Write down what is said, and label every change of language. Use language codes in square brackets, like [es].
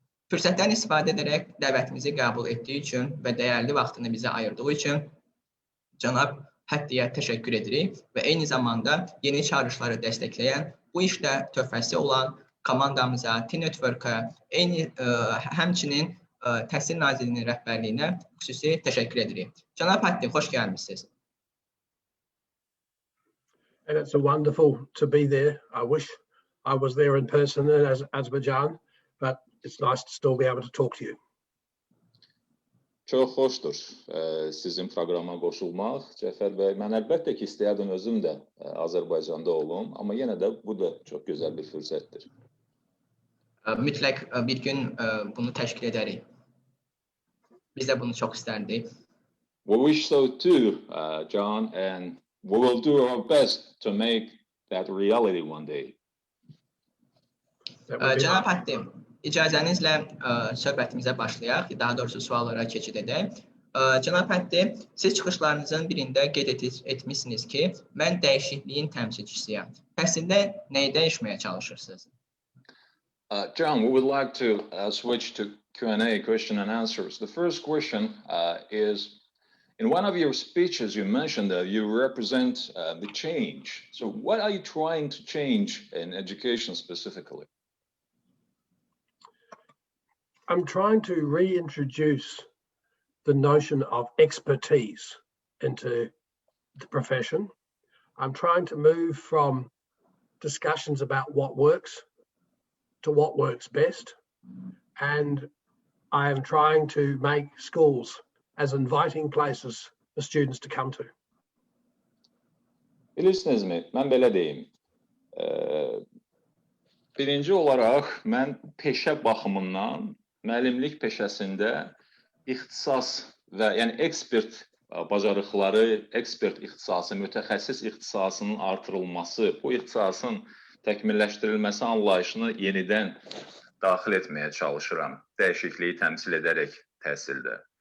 [az] Fürsətdən istifadə edərək dəvətimizi qəbul etdiyi üçün və dəyərli vaxtını bizə ayırdığı üçün cənab Hattie'yə təşəkkür edirik və eyni zamanda yeni çağrışları dəstəkləyən, bu işdə töhfəsi olan komandamıza, T-Network'a, həmçinin Təhsil Nazirliyinin rəhbərliyinə xüsusi təşəkkür edirik. Cənab Hattie, xoş gəlmişsiniz. [en] And it's wonderful to be there. I wish I was there in person in Azerbaijan, but it's nice to still be able to talk to you. [az] Çox xoşdur sizin proqrama qoşulmaq. Cəfər bəy, mən əlbəttə ki, istəyərdim özüm də Azərbaycanda olum, amma yenə də bu da çox gözəl bir fürsətdir. Mütləq bir gün bunu təşkil edərik. Biz də bunu çox istərdik. [en] We wish so too, John, and we will do our best to make that reality one day. [az] Cənab Hattie, icazənizlə söhbətimizə başlayaq, daha doğrusu suallara keçid edək. Cənab Hattie, siz çıxışlarınızın birində qeyd etmişsiniz ki, mən dəyişikliyin təmsilçisiyəm. Təhsildə nəyi dəyişməyə çalışırsınız? [en] John, we would like to switch to Q&A, question and answers. The first question is, in one of your speeches, you mentioned that you represent the change. So what are you trying to change in education specifically? I'm trying to reintroduce the notion of expertise into the profession. I'm trying to move from discussions about what works to what works best, and I am trying to make schools as inviting places for students to come to. [az] Bilirsinizmi, mən belə deyim. Birinci olaraq, mən peşə baxımından müəllimlik peşəsində ixtisas və yəni ekspert bacarıqları, ekspert ixtisası, mütəxəssis ixtisasının artırılması, bu ixtisasın təkmilləşdirilməsi anlayışını yenidən daxil etməyə çalışıram, dəyişikliyi təmsil edərək təhsildə.